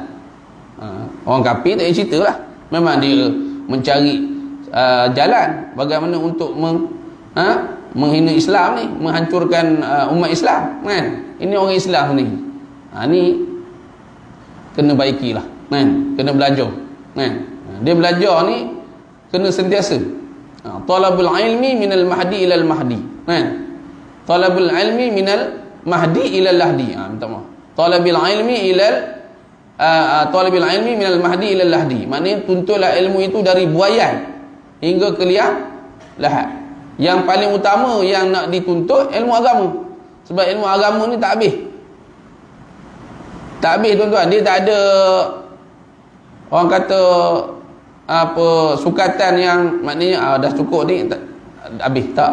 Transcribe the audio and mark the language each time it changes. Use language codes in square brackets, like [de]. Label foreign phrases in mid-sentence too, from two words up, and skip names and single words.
[ms] Orang kafir tak payah cerita lah. Memang dia mencari jalan bagaimana untuk menghina Islam ni, menghancurkan umat Islam, kan? Ini orang Islam ni. Ni kena baikilah, kan? Kena belajar, kan? Dia belajar ni kena sentiasa. [ar] طلب العلم من المهد إلى المهد, kan? طلب العلم من المهد إلى اللحد. [ms] Minta maaf. [ar] طلب العلم إلى طلب العلم من المهد إلى اللحد. [ms] Maknanya tuntutlah ilmu itu dari buayan hingga ke liang lahat. Yang paling utama yang nak dituntut ilmu agama. Sebab ilmu agama ni tak habis. Tak habis tuan-tuan. Dia tak ada orang kata apa sukatan yang maknanya dah cukup ni tak, habis tak.